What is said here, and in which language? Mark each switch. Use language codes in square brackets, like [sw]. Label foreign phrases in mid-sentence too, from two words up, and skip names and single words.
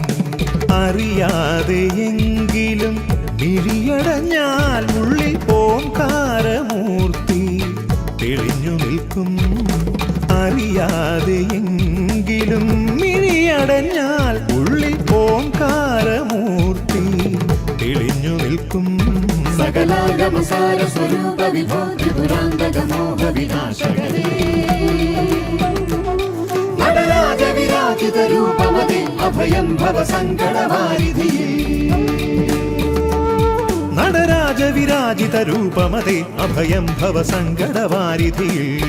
[ml] അറിയാതെയെങ്കിലും മിഴിയടഞ്ഞാൽ ഉള്ളിൽ ഓംകാരമൂർത്തി തെളിഞ്ഞു നിൽക്കും അറിയാതെയെങ്കിലും മിഴിയടഞ്ഞാൽ ഉള്ളിൽ ഓംകാരമൂർത്തി തെളിഞ്ഞു നിൽക്കും [sa] सकलागमसार स्वरूप विभो त्रिपुरान्तकमोह विनाशकरे നടരാജ വിരാജിത രൂപമതേ അഭയം ഭവ സങ്കടവാരിധിയേ നടരാജ വിരാജിത രൂപമതേ അഭയം ഭവ സങ്കടവാരിധിയേ